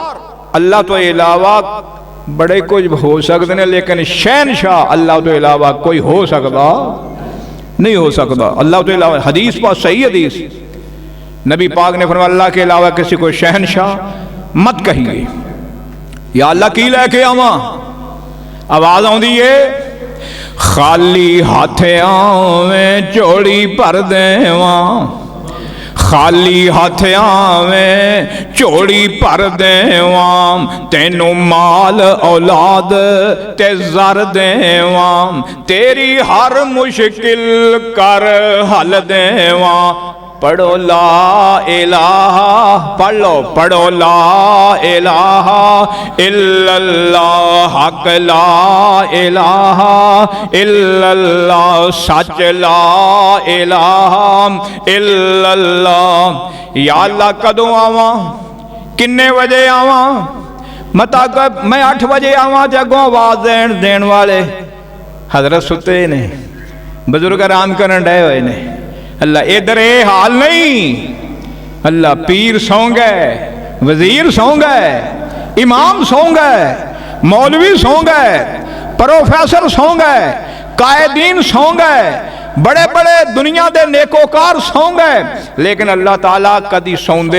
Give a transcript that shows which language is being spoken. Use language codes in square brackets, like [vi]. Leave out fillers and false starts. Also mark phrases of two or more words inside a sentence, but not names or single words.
[pa] اللہ تو علاوہ بڑے کچھ ہو سکتے ہیں، لیکن شہنشاہ اللہ تو علاوہ کوئی ہو سکتا نہیں، ہو سکتا اللہ تو علاوہ. [ur] حدیث پر صحیح حدیث، نبی پاک نے فرمایا اللہ کے علاوہ کسی کو شہنشاہ مت کہیے. [pa] یا اللہ کی لے کے آواں، آواز آؤندی ہے، خالی ہاتھ آویں جھولی بھر دیواں، خالی ہاتھ آویں جھولی بھر دیواں، تینوں مال اولاد تے زر دیواں، تیری ہر مشکل کر حل دیواں. [ur] पढ़ो [ar] لا إله, [ur] پڑھ لو، پڑھو [ar] لا إله إلا الله, [ur] हक [ar] لا إله إلا الله, [ur] सच [ar] لا إله إلا الله. [pa] یا اللہ کدوں آواں، کنے بجے آواں? مطلب میں 8 بجے آواں، جگوں آواز دین والے حضرت ستے نے، بزرگ آرام کرن ڈے ہوئے نے. [ur] اللہ ادھر یہ حال نہیں، اللہ پیر سو گئے، وزیر سو گئے، امام سو گئے، مولوی سو گئے، پروفیسر سو گئے، قائدین سو گئے، بڑے بڑے دنیا کے نیکوکار سو گئے، لیکن اللہ تعالیٰ [pa] کدی سوندے.